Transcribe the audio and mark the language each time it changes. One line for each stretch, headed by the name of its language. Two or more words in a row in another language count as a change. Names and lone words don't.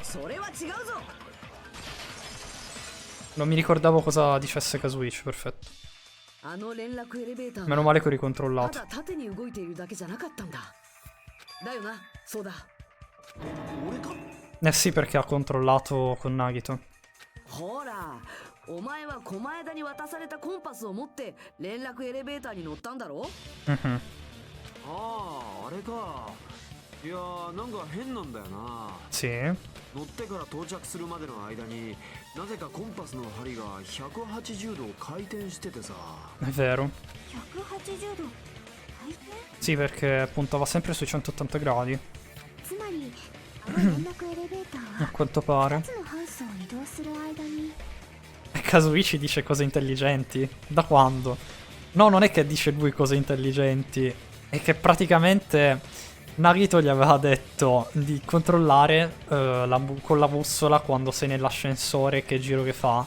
Italian: Non mi ricordavo cosa dicesse Kazuichi, perfetto. Meno male che ho ricontrollato. Eh sì, perché ha controllato con Nagito.
Japanese: お前は狛枝に渡されたコンパスを持って連絡エレベーターに乗ったんだろ？ああ、あれか。いやー、なんか変なんだよな。
Italian: Sì.
Japanese: 乗ってから到着するまでの間になぜかコンパスの針が180度回転しててさ。
Italian: È vero.
Japanese: 180 度回転？
Italian: Sì, perché puntava sempre sui 180 gradi. A quanto pare. Kazuichi dice cose intelligenti? Da quando? No, non è che dice lui cose intelligenti. È che praticamente Nagito gli aveva detto di controllare con la bussola quando sei nell'ascensore che giro che fa.